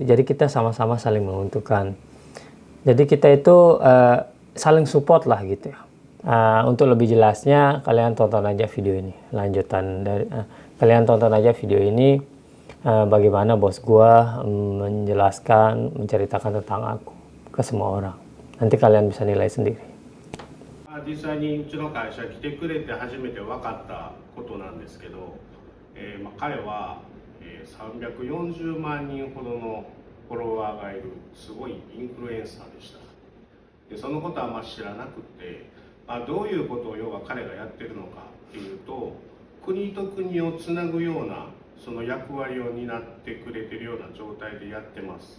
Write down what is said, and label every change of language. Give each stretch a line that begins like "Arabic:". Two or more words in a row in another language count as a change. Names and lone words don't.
Indonesian: Jadi kita sama-sama saling menguntungkan. Jadi kita itu saling support lah gitu ya. Untuk lebih jelasnya kalian tonton aja video ini. Lanjutan dari kalian tonton aja video ini bagaimana bos gue menjelaskan, menceritakan tentang aku ke semua orang. Nanti kalian bisa nilai sendiri.
Japanese: 実際にうちの会社来てくれて初めて分かったことなんですけど、彼は、340万人ほどのフォロワーがいるすごいインフルエンサーでした。でそのことはあんまり知らなくて、どういうことを要は彼がやってるのかっていうと、国と国をつなぐようなその役割を担ってくれてるような状態でやってます。